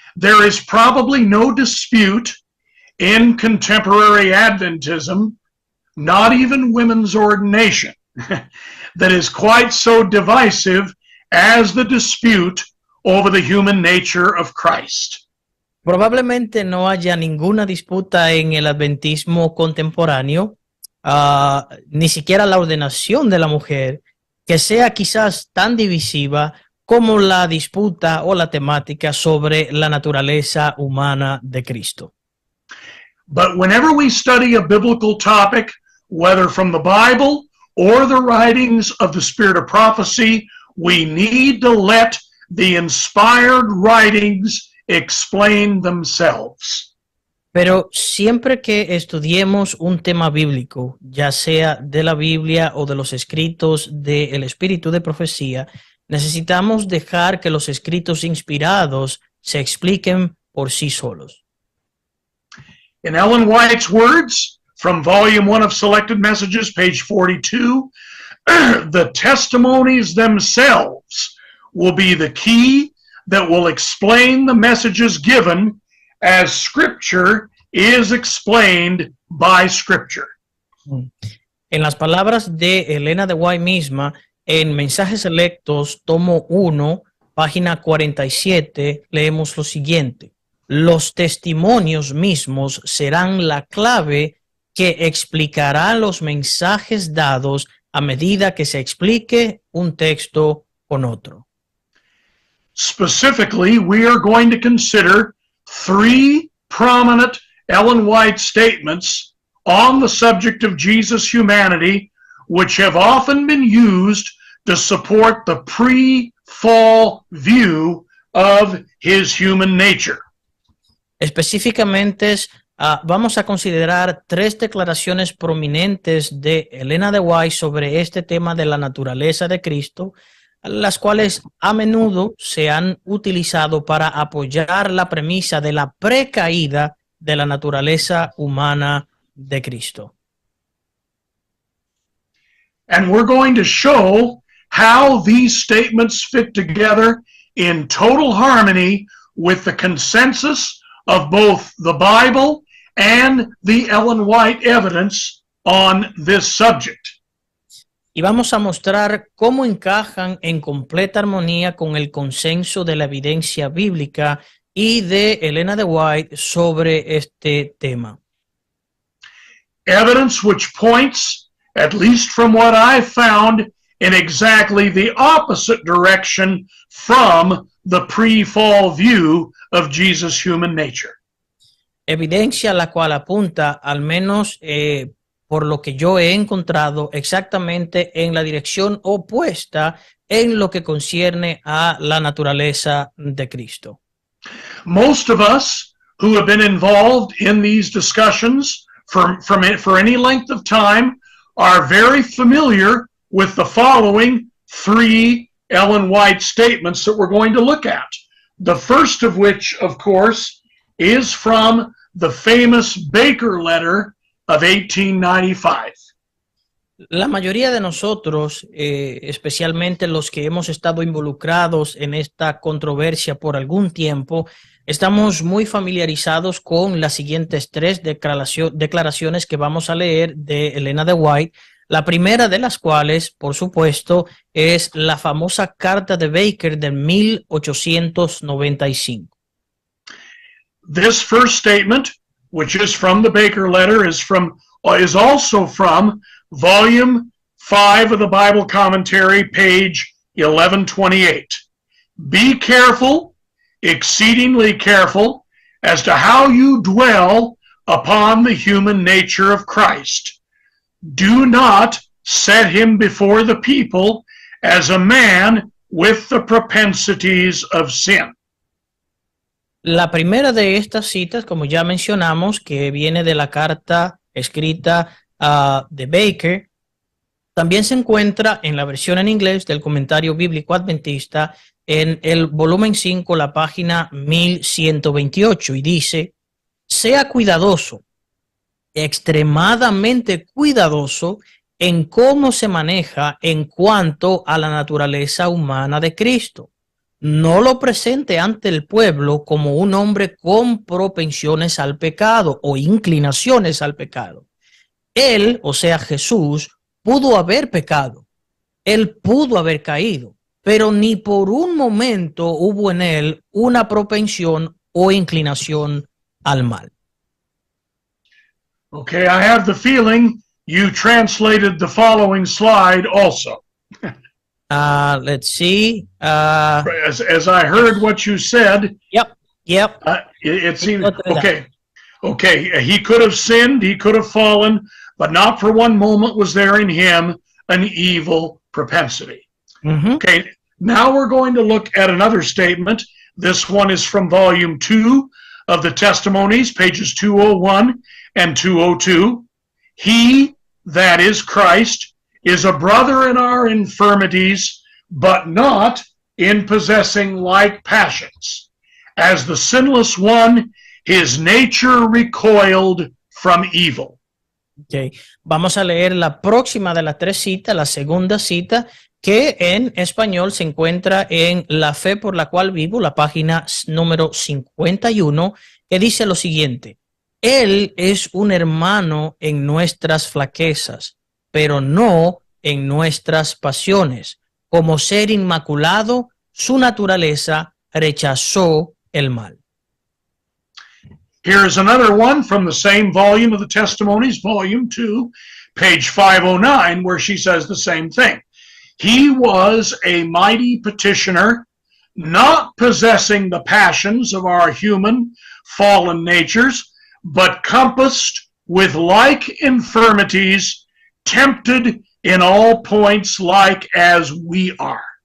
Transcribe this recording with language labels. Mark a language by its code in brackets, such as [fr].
[en] There is probably no dispute in contemporary Adventism, not even women's ordination, that is quite so divisive as the dispute over the human nature of Christ. [es] Probablemente no haya ninguna disputa en el adventismo contemporáneo, ni siquiera la ordenación de la mujer, que sea quizás tan divisiva como la disputa o la temática sobre la naturaleza humana de Cristo. [en] But whenever we study a biblical topic, whether from the Bible or the writings of the Spirit of Prophecy, we need to let the inspired writings explain themselves. [es] Pero siempre que estudiemos un tema bíblico, ya sea de la Biblia o de los escritos del Espíritu de Profecía, necesitamos dejar que los escritos inspirados se expliquen por sí solos. [en] In Ellen White's words, from Volume 1 of Selected Messages, page 42, the testimonies themselves will be the key that will explain the messages given as Scripture is explained by Scripture. [es] En las palabras de Elena de White misma, en Mensajes Selectos, tomo 1, página 47, leemos lo siguiente. Los testimonios mismos serán la clave que explicará los mensajes dados a medida que se explique un texto con otro. [en] Specifically, we are going to consider 3 prominent Ellen White statements on the subject of Jesus' humanity, which have often been used to support the pre-fall view of his human nature. [es] Específicamente, vamos a considerar 3 declaraciones prominentes de Elena de White sobre este tema de la naturaleza de Cristo, las cuales a menudo se han utilizado para apoyar la premisa de la precaída de la naturaleza humana de Cristo. [en] And we're going to show how these statements fit together in total harmony with the consensus of both the Bible and the Ellen White evidence on this subject. [es] Y vamos a mostrar cómo encajan en completa armonía con el consenso de la evidencia bíblica y de Elena de White sobre este tema. [en] Evidence which points, at least from what I found, in exactly the opposite direction from the pre-fall view of Jesus' human nature. [es] Evidencia la cual apunta, al menos por lo que yo he encontrado, exactamente en la dirección opuesta en lo que concierne a la naturaleza de Cristo. [en] Most of us who have been involved in these discussions for any length of time are very familiar with the following three Ellen White statements that we're going to look at. The first of which, of course, is from the famous Baker letter of 1895. [es] La mayoría de nosotros, especialmente los que hemos estado involucrados en esta controversia por algún tiempo, estamos muy familiarizados con las siguientes tres declaraciones que vamos a leer de Elena de White. La primera de las cuales, por supuesto, es la famosa carta de Baker de 1895. [en] This first statement, which is from the Baker letter, is also from volume 5 of the Bible commentary, page 1128. Be careful, exceedingly careful, as to how you dwell upon the human nature of Christ. Do not set him before the people as a man with the propensities of sin. [es] La primera de estas citas, como ya mencionamos, que viene de la carta escrita de Baker, también se encuentra en la versión en inglés del Comentario Bíblico Adventista en el volumen 5, la página 1128, y dice: sea cuidadoso, extremadamente cuidadoso en cómo se maneja en cuanto a la naturaleza humana de Cristo. No lo presente ante el pueblo como un hombre con propensiones al pecado o inclinaciones al pecado. Él, o sea Jesús, pudo haber pecado. Él pudo haber caído, pero ni por un momento hubo en él una propensión o inclinación al mal. [en] Okay, I have the feeling you translated the following slide also. Let's see. As I heard what you said, Yep. it seemed, okay, he could have sinned, he could have fallen, but not for one moment was there in him an evil propensity. Mm-hmm. Okay, now we're going to look at another statement. This one is from volume 2 of the Testimonies, pages 201 and 202. He, that is Christ, is a brother in our infirmities, but not in possessing like passions. As the sinless one, his nature recoiled from evil. Okay. [es] Vamos a leer la próxima de las tres citas, la segunda cita, que en español se encuentra en La Fe por la Cual Vivo, la página número 51, que dice lo siguiente: Él es un hermano en nuestras flaquezas, pero no en nuestras pasiones. Como ser inmaculado, su naturaleza rechazó el mal. [en] Here is another one from the same volume of the Testimonies, volume 2, page 509, where she says the same thing. He was a mighty petitioner, not possessing the passions of our human fallen natures, but compassed with like infirmities, tempted in all points like as we are.